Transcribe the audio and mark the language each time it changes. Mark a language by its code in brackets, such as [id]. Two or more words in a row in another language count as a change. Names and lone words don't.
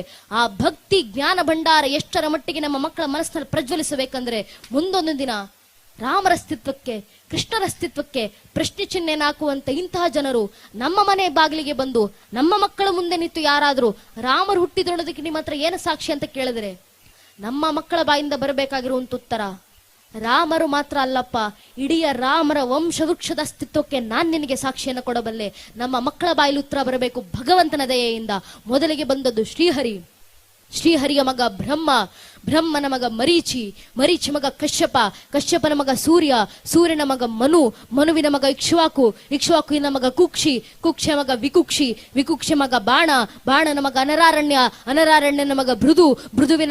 [kn] ಆ ಭಕ್ತಿ ಜ್ಞಾನ ಭಂಡಾರ ಎಷ್ಟರ ಮಟ್ಟಿಗೆ ನಮ್ಮ ಮಕ್ಕಳ ಮನಸ್ಸಿನಲ್ಲಿ ಪ್ರಜ್ವಲಿಸಬೇಕಂದ್ರೆ ಮುಂದೊಂದು ದಿನ ರಾಮರ ಅಸ್ತಿತ್ವಕ್ಕೆ, ಕೃಷ್ಣರ ಅಸ್ತಿತ್ವಕ್ಕೆ ಪ್ರಶ್ನೆ ಚಿಹ್ನೆ ಹಾಕುವಂತ ಇಂತಹ ಜನರು ನಮ್ಮ ಮನೆ ಬಾಗಿಲಿಗೆ ಬಂದು ನಮ್ಮ ಮಕ್ಕಳ ಮುಂದೆ ನಿಂತು ಯಾರಾದ್ರೂ ರಾಮರು ಹುಟ್ಟಿದೊಳದಕ್ಕೆ ನಿಮ್ಮ ಹತ್ರ ಏನು ಸಾಕ್ಷಿ ಅಂತ ಕೇಳಿದ್ರೆ ನಮ್ಮ ಮಕ್ಕಳ ಬಾಯಿಂದ ಬರಬೇಕಾಗಿರುವಂತ ಉತ್ತರ, ರಾಮರು ಮಾತ್ರ ಅಲ್ಲಪ್ಪ, ಇಡೀ ರಾಮರ ವಂಶವೃಕ್ಷದ ಅಸ್ತಿತ್ವಕ್ಕೆ ನಾನ್ ನಿನಗೆ ಸಾಕ್ಷಿಯನ್ನು ಕೊಡಬಲ್ಲೆ. ನಮ್ಮ ಮಕ್ಕಳ ಬಾಯಲ್ಲಿ ಉತ್ತರ ಬರಬೇಕು ಭಗವಂತನ ದಯೆಯಿಂದ. ಮೊದಲಿಗೆ ಬಂದದ್ದು ಶ್ರೀಹರಿ. ಶ್ರೀಹರಿಯ ಮಗ ಬ್ರಹ್ಮ, ಬ್ರಹ್ಮನ ಮಗ ಮರೀಚಿ, ಮರೀಚಿ ಮಗ ಕಶ್ಯಪ, ಕಶ್ಯಪನ ಮಗ ಸೂರ್ಯ, ಸೂರ್ಯನ ಮಗ ಮನು, ಮನುವಿನ ಮಗ ಇಕ್ಷ್ವಾಕು, ಇಕ್ಷ್ವಾಕುವಿನ ಮಗ ಕುಕ್ಷಿ, ಕುಕ್ಷಿಯ ಮಗ ವಿಕುಕ್ಷಿ, ವಿಕುಕ್ಷಿಯ ಮಗ ಬಾಣ, ಬಾಣನ ಮಗ ಅನರಾರಣ್ಯ, ಅನರಾರಣ್ಯನ ಮಗ ಭೃದು, ಭೃದುವಿನ